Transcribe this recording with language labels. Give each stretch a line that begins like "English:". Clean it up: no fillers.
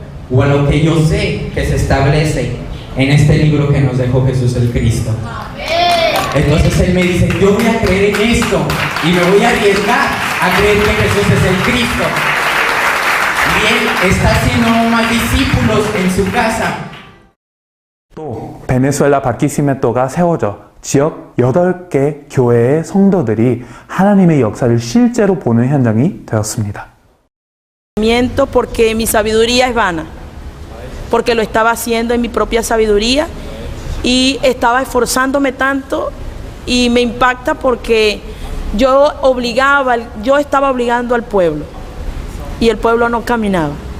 Spanish: ¿O a lo que yo sé que se establece en este libro que nos dejó Jesús el Cristo? Entonces él me dice, yo voy a creer en esto y me voy a arriesgar a creer que Jesús es el Cristo. Y él está haciendo más discípulos en su casa.
Korean: 또 베네수엘라 바르키시메토가 세워져 지역 8개 교회의 성도들이 하나님의 역사를 실제로 보는 현장이 되었습니다.
Spanish: Miento porque mi sabiduría es vana, porque lo estaba haciendo en mi propia sabiduría y estaba esforzándome tanto y me impacta porque yo estaba obligando al pueblo y el pueblo no caminaba.